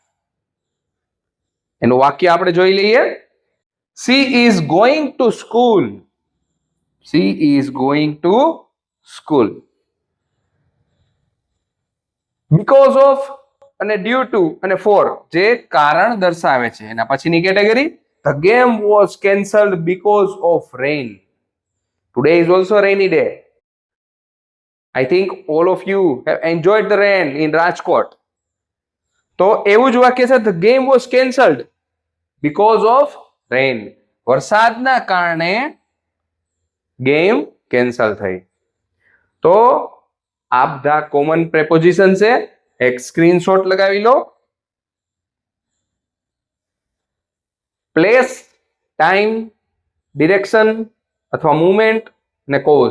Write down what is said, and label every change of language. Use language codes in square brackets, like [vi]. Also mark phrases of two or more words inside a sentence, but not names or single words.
[gu] એનું વાક્ય આપણે જોઈ લઈએ. [en] she is going to school. she is going to school. because of [gu] અને [en] due to [gu] અને ફોર જે કારણ દર્શાવે છે. એના પછીની કેટેગરી, [en] the game was cancelled because of rain. Today is also a rainy day. I think all of you have enjoyed the rain in Rajkot. [gu] તો એવું જ વાક્ય છે, [en] the game was cancelled because of rain. [gu] વરસાદના કારણે [en] game cancel [gu] થઈ. તો આ બધા [en] common preposition [gu] છે. એક સ્ક્રીનશોટ લગાવી લો. [en] place, time, direction અથવા મૂવમેન્ટ ને કોઝ.